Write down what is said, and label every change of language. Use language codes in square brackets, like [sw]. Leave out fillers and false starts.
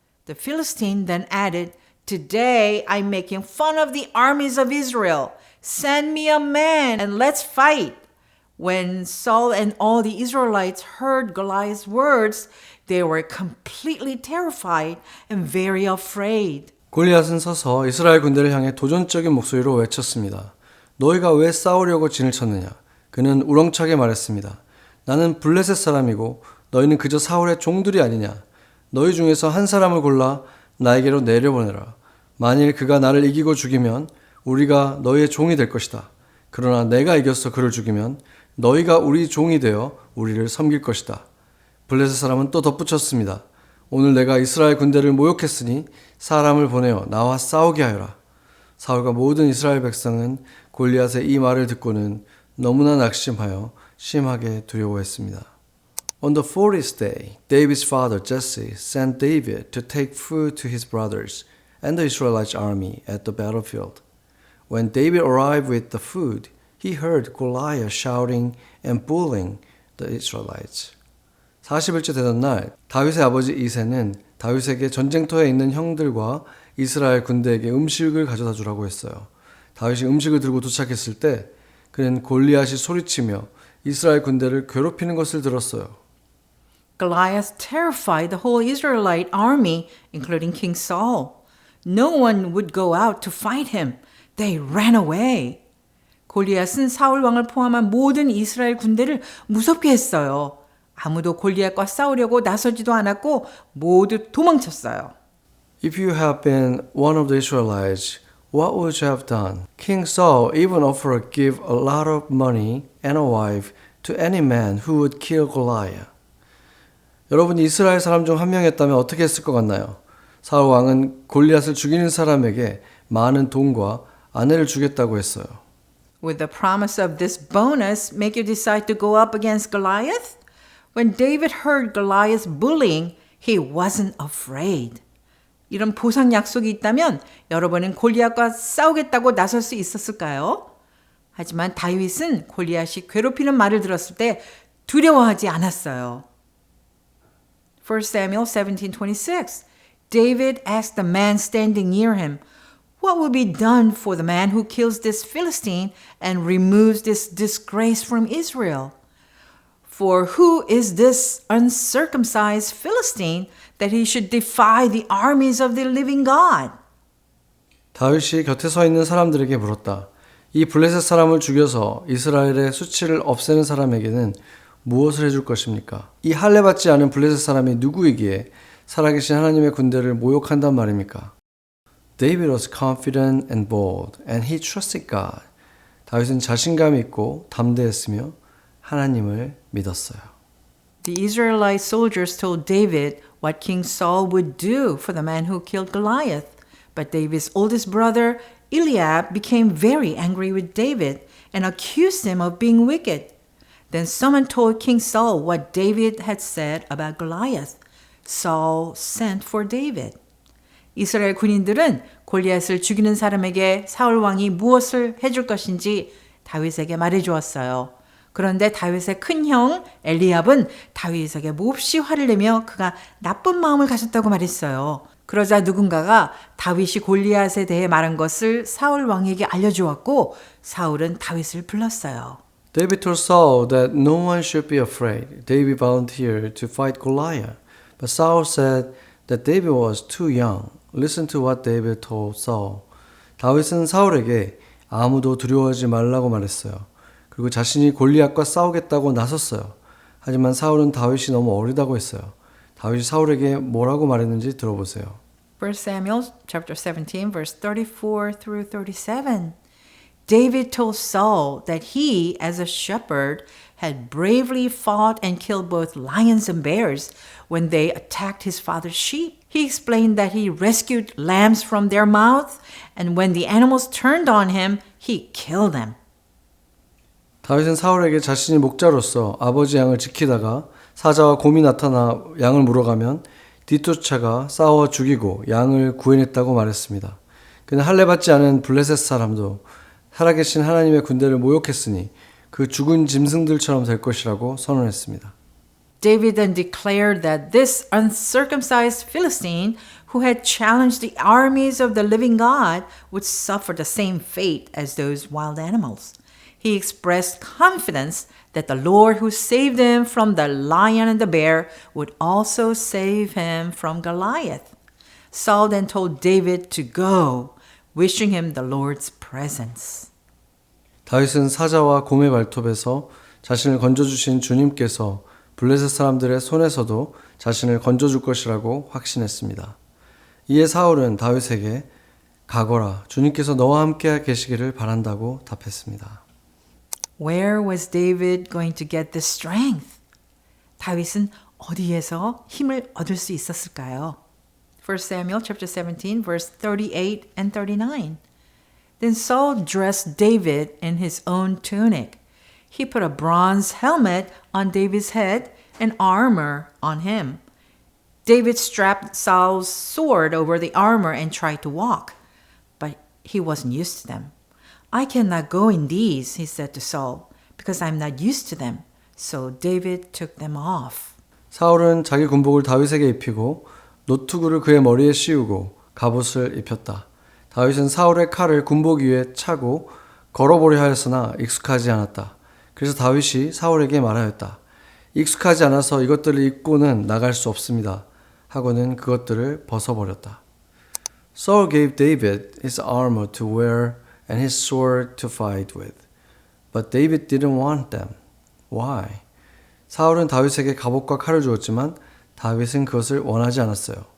[en] The Philistine then added, Today I'm making fun of the armies of Israel. Send me a man and let's fight. When Saul and all the Israelites heard Goliath's words, they were completely terrified and very afraid. [ko] 골리앗은 서서 이스라엘 군대를 향해 도전적인 목소리로 외쳤습니다. 너희가 왜 싸우려고 진을 쳤느냐? 그는 우렁차게 말했습니다. 나는 블레셋 사람이고 너희는 그저 사울의 종들이 아니냐? 너희 중에서 한 사람을 골라 나에게로 내려보내라. 만일 그가 나를 이기고 죽이면 우리가 너희의 종이 될 것이다. 그러나 내가 이겨서 그를 죽이면 너희가 우리 종이 되어 우리를 섬길 것이다. 블레셋 사람은 또 덧붙였습니다. 오늘 내가 이스라엘 군대를 모욕했으니 사람을 보내어 나와 싸우게 하여라. 사울과 모든 이스라엘 백성은 골리앗의 이 말을 듣고는 너무나 낙심하여 심하게 두려워했습니다. [en] On the 40th day, David's father Jesse sent David to take food to his brothers and the Israelite army at the battlefield. When David arrived with the food, he heard Goliath shouting and bullying the Israelites. [ko] 40일째 되던 날 다윗의 아버지 이새는 다윗에게 전쟁터에 있는 형들과 이스라엘 군대에게 음식을 가져다 주라고 했어요. 다윗이 음식을 들고 도착했을 때 그는 골리앗이 소리치며 이스라엘 군대를 괴롭히는 것을 들었어요. [en] Goliath terrified the whole Israelite army, including King Saul. No one would go out to fight him. They ran away. [ko] 골리앗은 사울 왕을 포함한 모든 이스라엘 군대를 무섭게 했어요. 아무도 골리앗과 싸우려고 나서지도 않았고 모두 도망쳤어요. [en] If you had been one of the Israelites, what would you have done? King Saul even offered to give a lot of money and a wife to any man who would kill Goliath. [ko] 여러분이 이스라엘 사람 중 한 명이었다면 어떻게 했을 것 같나요? 사울 왕은 골리앗을 죽이는 사람에게 많은 돈과 아내를 주겠다고 했어요. [en] Would the promise of this bonus make you decide to go up against Goliath? When David heard Goliath's bullying, he wasn't afraid. [ko] 이런 보상 약속이 있다면 여러분은 골리앗과 싸우겠다고 나설 수 있었을까요? 하지만 다윗은 골리앗이 괴롭히는 말을 들었을 때 두려워하지 않았어요. [en] 1 Samuel 17:26. David asked the man standing near him, What will be done for the man who kills this Philistine and removes this disgrace from Israel? For who is this uncircumcised Philistine that he should defy the armies of the living God? [ko] 다윗이 곁에 서 있는 사람들에게 물었다. 이 블레셋 사람을 죽여서 이스라엘의 수치를 없애는 사람에게는 무엇을 해줄 것입니까? 이 할례받지 않은 블레셋 사람이 누구이기에 살아계신 하나님의 군대를 모욕한단 말입니까? [en] David was confident and bold, and he trusted God. [ko] 다윗은 자신감이 있고 담대했으며 하나님을 믿었어요. [en] The Israelite soldiers told David what King Saul would do for the man who killed Goliath. But David's oldest brother, Eliab, became very angry with David and accused him of being wicked. Then someone told King Saul what David had said about Goliath. Saul sent for David. [ko] 이스라엘 군인들은 골리앗을 죽이는 사람에게 사울 왕이 무엇을 해줄 것인지 다윗에게 말해주었어요. 그런데 다윗의 큰형 엘리압은 다윗에게 몹시 화를 내며 그가 나쁜 마음을 가졌다고 말했어요. 그러자 누군가가 다윗이 골리앗에 대해 말한 것을 사울 왕에게 알려주었고 사울은 다윗을 불렀어요. [en] David told Saul that no one should be afraid. David volunteered to fight Goliath. But Saul said that David was too young. Listen to what David told Saul. [ko] 다윗은 사울에게 아무도 두려워하지 말라고 말했어요. 그리고 자신이 골리앗과 싸우겠다고 나섰어요. 하지만 사울은 다윗이 너무 어리다고 했어요. 다윗이 사울에게 뭐라고 말했는지 들어보세요. [en] 1 Samuel chapter 17 verse 34 through 37. David told Saul that he, as a shepherd, had bravely fought and killed both lions and bears when they attacked his father's sheep. He explained that he rescued lambs from their mouths, and when the animals turned on him, he killed them. [ko] 다윗은 사울에게 자신이 목자로서 아버지 양을 지키다가 사자와 곰이 나타나 양을 물어가면 뒤쫓아가 싸워 죽이고 양을 구해냈다고 말했습니다. 그는 할례받지 않은 블레셋 사람도 살아계신 하나님의 군대를 모욕했으니 그 죽은 짐승들처럼 될 것이라고 선언했습니다. [en] David then declared that this uncircumcised Philistine who had challenged the armies of the living God would suffer the same fate as those wild animals. He expressed confidence that the Lord who saved him from the lion and the bear would also save him from Goliath. Saul then told David to go, wishing him the Lord's presence. [ko] 다윗은 사자와 곰의 발톱에서 자신을 건져주신 주님께서 블레셋 사람들의 손에서도 자신을 건져줄 것이라고 확신했습니다. 이에 사울은 다윗에게 가거라, 주님께서 너와 함께 계시기를 바란다고 답했습니다. [en] Where was David going to get this strength? [ko] 다윗은 어디에서 힘을 얻을 수 있었을까요? [en] 1 Samuel chapter 17 verse 38 and 39. Then Saul dressed David in his own tunic. He put a bronze helmet on David's head and armor on him. David strapped Saul's sword over the armor and tried to walk, but he wasn't used to them. I cannot go in these, he said to Saul, because I'm not used to them. So David took them off. [ko] 사울은 자기 군복을 다윗에게 입히고 노투구를 그의 머리에 씌우고 갑옷을 입혔다. 다윗은 사울의 칼을 군복 위에 차고 걸어보려 하였으나 익숙하지 않았다. 그래서 다윗이 사울에게 말하였다. 익숙하지 않아서 이것들을 입고는 나갈 수 없습니다. 하고는 그것들을 벗어버렸다. [en] Saul gave David his armor to wear and his sword to fight with. But David didn't want them. Why? [ko] 사울은 다윗에게 갑옷과 칼을 주었지만 다윗은 그것을 원하지 않았어요.